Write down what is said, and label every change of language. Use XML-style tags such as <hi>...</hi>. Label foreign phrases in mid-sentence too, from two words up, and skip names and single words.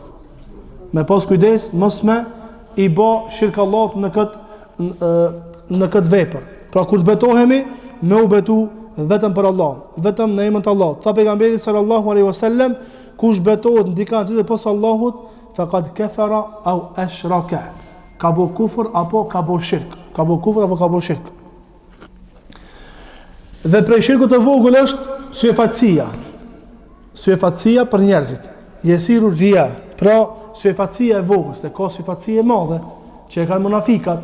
<sq>Me pas kujdes mos me i bë shirk Allahut në këtë vepër. Pra kur të betohemi, me u betu vetëm për Allah, vetëm në emën të Allahut. Tha pejgamberi</sq> <ar>صلى الله عليه وسلم,</ar> <sq>kush betohet në dikant tjetër pos Allahut,</sq> <ar>فقد كفر أو أشرك.</ar> <sq>Ka bo kufër apo ka bo shirk. Ka bo kufër apo ka bo shirk. Dhe prej shirkut të vogël është syfatësia. Syfatësia për njerëzit.</sq> <ar>يسير الرياء.</ar> <sq>Pra syfatësia e vogël, se ka syfatësia e madhe që e kanë munafikat.</sq>